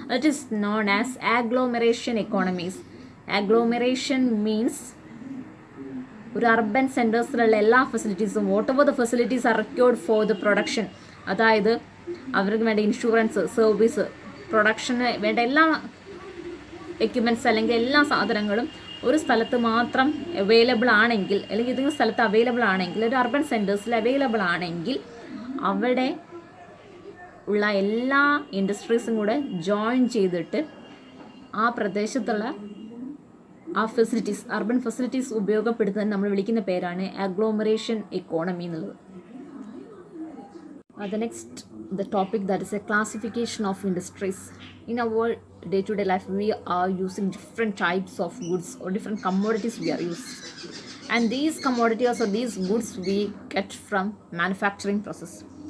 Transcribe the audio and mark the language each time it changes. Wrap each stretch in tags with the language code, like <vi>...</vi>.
<en>It is known as agglomeration economies.</en> <ml>Agglomeration means ഒരു urban സെൻറ്റേഴ്സിലുള്ള എല്ലാ ഫെസിലിറ്റീസും</ml> <en>whatever the facilities are required for the production,</en> <ml>അതായത് അവർക്ക് വേണ്ട ഇൻഷുറൻസ്, സർവീസ്, പ്രൊഡക്ഷന് വേണ്ട എല്ലാ എക്യുപ്മെൻറ്റ്സ് അല്ലെങ്കിൽ എല്ലാ സാധനങ്ങളും ഒരു സ്ഥലത്ത് മാത്രം അവൈലബിൾ ആണെങ്കിൽ, അല്ലെങ്കിൽ ഏതെങ്കിലും സ്ഥലത്ത് അവൈലബിൾ ആണെങ്കിൽ, ഒരു അർബൻ സെൻറ്റേഴ്സിൽ അവൈലബിൾ ആണെങ്കിൽ അവിടെ ഉള്ള എല്ലാ ഇൻഡസ്ട്രീസും കൂടെ ജോയിൻ ചെയ്തിട്ട് ആ പ്രദേശത്തുള്ള ആ ഫെസിലിറ്റീസ്, അർബൻ ഫെസിലിറ്റീസ് ഉപയോഗപ്പെടുത്തുന്നത് നമ്മൾ വിളിക്കുന്ന പേരാണ് അഗ്ലോമറേഷൻ എക്കോണമി എന്നുള്ളത്.</ml> <en>The next, the topic that is a classification of industries. In our day-to-day life, we are using different types of goods or different commodities we are using. And these commodities or these goods we get from manufacturing process.</en>